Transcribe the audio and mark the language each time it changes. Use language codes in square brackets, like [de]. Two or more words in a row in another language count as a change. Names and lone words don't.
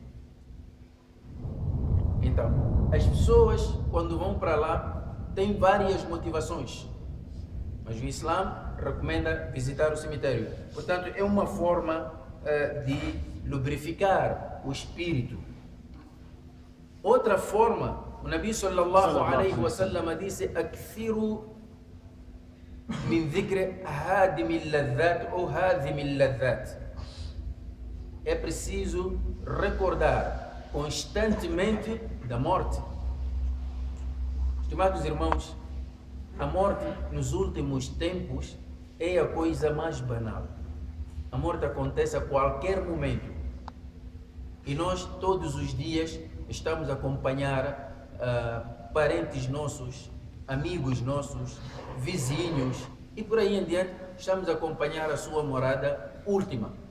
[pt] Então, as pessoas, quando vão para lá, têm várias motivações, mas o Islã recomenda visitar o cemitério. Portanto, é uma forma de lubrificar o espírito. Outra forma, o Nabi [ar] صلى الله عليه وسلم [pt] disse: [ar] "أكثروا من ذكر هادم اللذات [pt] ou [ar] هادم اللذات." [pt] É preciso recordar constantemente da morte. Estimados irmãos, a morte nos últimos tempos é a coisa mais banal. A morte acontece a qualquer momento. E nós todos os dias estamos a acompanhar parentes nossos, amigos nossos, vizinhos e por aí em diante, estamos a acompanhar a sua morada última.